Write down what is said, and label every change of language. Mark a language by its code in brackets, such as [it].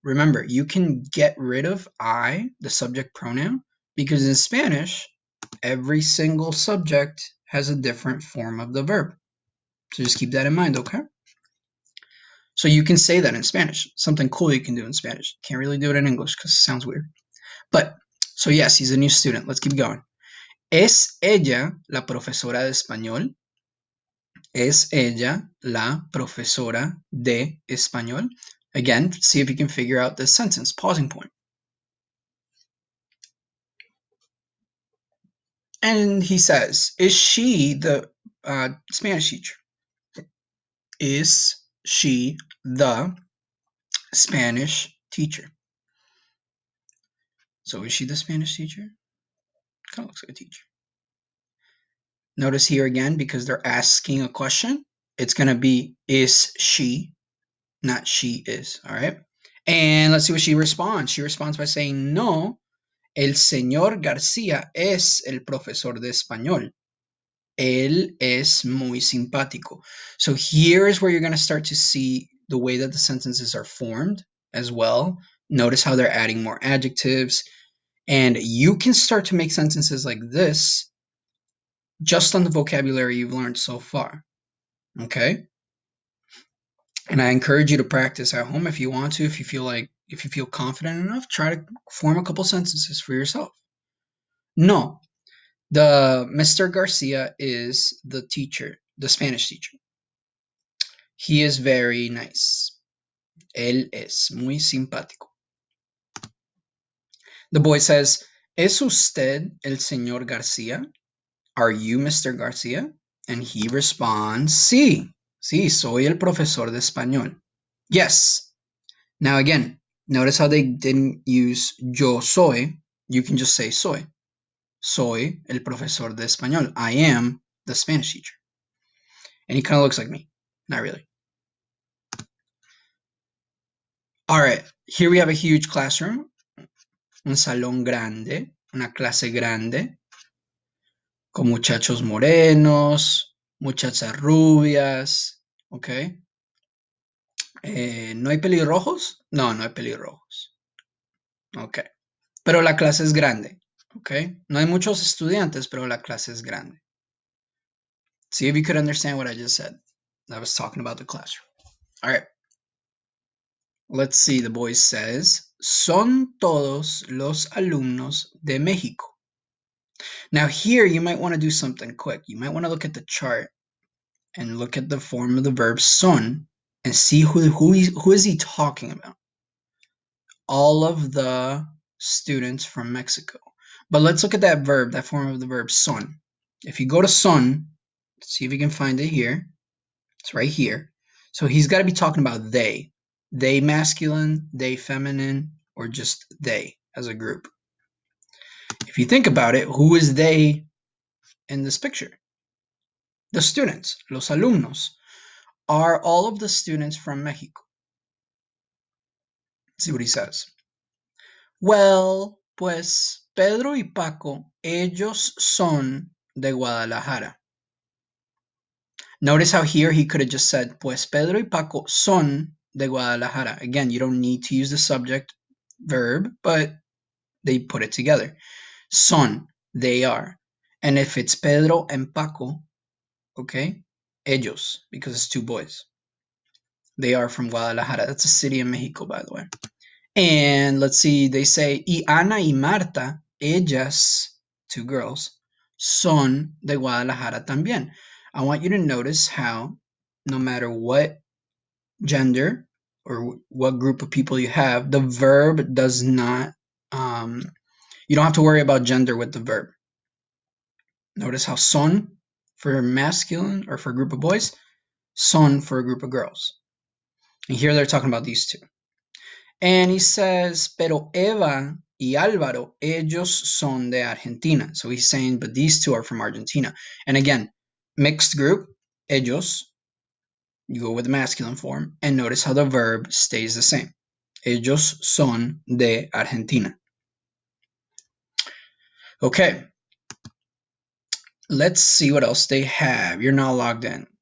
[en] Remember, you can get rid of I, the subject pronoun, because in Spanish, every single subject has a different form of the verb. So just keep that in mind, okay? So you can say that in Spanish. Something cool you can do in Spanish. Can't really do it in English because it sounds weird. But, so yes, he's a new student. Let's keep going. [es] ¿Es ella la profesora de español? ¿Es ella la profesora de español? [en] Again, see if you can figure out this sentence. Pausing point. And he says, is she the Spanish teacher? Is she the Spanish teacher? So is she the Spanish teacher? Kind of looks like a teacher. Notice here again, because they're asking a question, it's going to be, is she, not she is, all right? And let's see what she responds. She responds by saying, [es] no, el señor García es el profesor de español. Él es muy simpático. [en] So here is where you're going to start to see the way that the sentences are formed as well. Notice how they're adding more adjectives. And you can start to make sentences like this just on the vocabulary you've learned so far. Okay? And I encourage you to practice at home if you want to, if you feel confident enough, try to form a couple sentences for yourself. No, the Mr. Garcia is the teacher, the Spanish teacher. He is very nice. [es] Él es muy simpático. [en] The boy says, [es] ¿Es usted el señor García? [en] Are you Mr. Garcia? And he responds, [es] Sí, sí, soy el profesor de español. [en] Yes. Now again, notice how they didn't use [es] yo soy. [en] You can just say soy. [es] Soy el profesor de español. [en] I am the Spanish teacher. And he kind of looks like me. Not really. All right, here we have a huge classroom. [es] Un salón grande, una clase grande, con muchachos morenos, muchachas rubias, ¿ok? ¿No hay pelirrojos? No, no hay pelirrojos. Ok. Pero la clase es grande, ¿ok? No hay muchos estudiantes, pero la clase es grande. [en] See if you could understand what I just said. I was talking about the classroom. All right. Let's see, the boy says, [es] son todos los alumnos de México. [en] Now here you might want to do something quick. You might want to look at the chart and look at the form of the verb son and see who is he talking about. All of the students from Mexico. But let's look at that verb, that form of the verb son. If you go to son, see if you can find it here. It's right here. So he's got to be talking about they. They masculine, they feminine, or just they as a group. If you think about it, who is they in this picture? The students, [es] los alumnos. [en] Are all of the students from Mexico? See what he says. [es] Well, pues Pedro y Paco, ellos son de Guadalajara. [en] Notice how here he could have just said, [es] pues Pedro y Paco son de Guadalajara. [en] Again, you don't need to use the subject verb, but they put it together. Son, they are. And if it's Pedro and Paco, okay, ellos, because it's two boys. They are from Guadalajara. That's a city in Mexico, by the way. And let's see, they say, [es] y Ana y Marta, ellas, [en] two girls, [es] son de Guadalajara también. [en] I want you to notice how no matter what gender or what group of people you have, the verb does not, you don't have to worry about gender with the verb. Notice how son for masculine or for a group of boys, son for a group of girls. And here they're talking about these two. And he says, [es] pero Eva y Álvaro, ellos son de Argentina. [en] So he's saying, but these two are from Argentina. And again, mixed group, ellos, you go with the masculine form, and notice how the verb stays the same. [es] Ellos son de Argentina. [en] Okay, let's see what else they have. You're now logged in.